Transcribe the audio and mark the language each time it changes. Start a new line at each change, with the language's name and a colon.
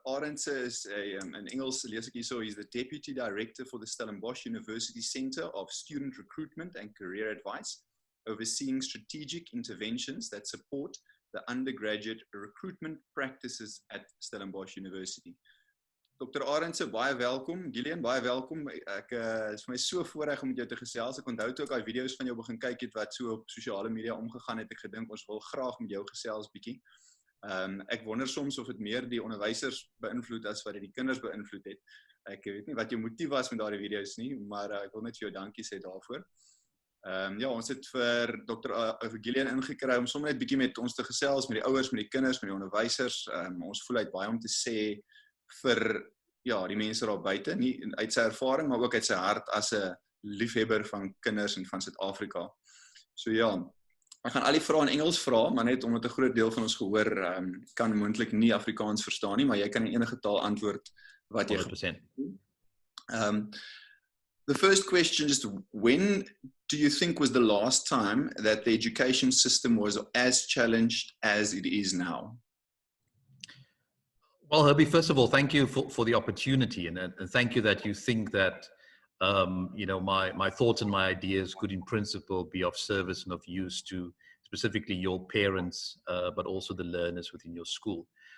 Afrikaans: Arendse is in Engels lees ek hierso,
English: he's the Deputy Director for the Stellenbosch University Centre of Student Recruitment and Career Advice, overseeing strategic interventions that support the undergraduate recruitment practices at Stellenbosch University.
Afrikaans: Dr. Arendse, baie welkom. Gillian, baie welkom. Ek is vir my so voorreg om met jou te gesels. Ek onthou toe ek daai video's van jou begin kyk het wat so op sosiale media omgegaan het, ek gedink ons wil graag met jou gesels bietjie. Ek wonder soms of dit meer die onderwysers beïnvloed as wat dit die kinders beïnvloed het. Ek weet nie wat jou motief was met daardie video's nie, maar ek wil net vir jou dankie sê daarvoor. Ja, ons het vir Dr. Gillian ingekry om sommer net bietjie met ons te gesels, met die ouers, met die kinders, met die onderwysers. Ons voel uit baie om te sê vir die mense daar buite, nie uit sy ervaring, maar ook uit sy hart as 'n liefhebber van kinders en van Suid-Afrika. So ja, ek gaan al die vrae in Engels vra, maar net omdat 'n groot deel van ons gehoor kan moontlik nie Afrikaans verstaan nie, maar jy kan in enige taal antwoord wat jy 100%.
English: The first question is, when do you think was the last time that the education system was as challenged as it is now? Well, Herbie, first of all, thank you for the opportunity, and thank you that you think that my thoughts and my ideas could in principle be of service and of use to specifically your parents, but also the learners within your school.